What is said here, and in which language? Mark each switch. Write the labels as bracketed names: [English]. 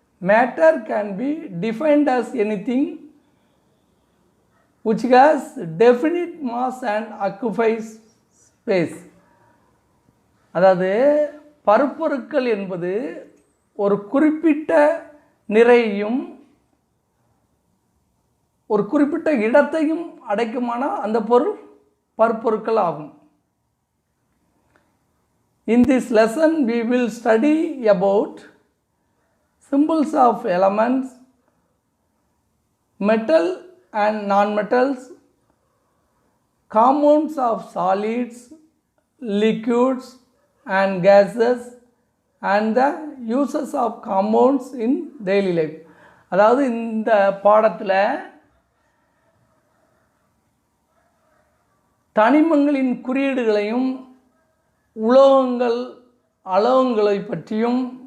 [English] Matter can be defined as anything which has definite mass and occupies space. [Tamil] அதாவது பருப்பொருட்கள் என்பது ஒரு குறிப்பிட்ட நிறையையும் ஒரு குறிப்பிட்ட இடத்தையும் அடைக்குமான அந்த பொருள் பருப்பொருட்கள் ஆகும். [English] In this lesson we will study about symbols of elements, metal and non-metals, compounds of solids, liquids and gases and the uses of compounds in daily life. [Tamil] அதாவது இந்த பாடத்தில் தனிமங்களின் குறியீடுகளையும் உலோகங்கள் அலோகங்களை பற்றியும்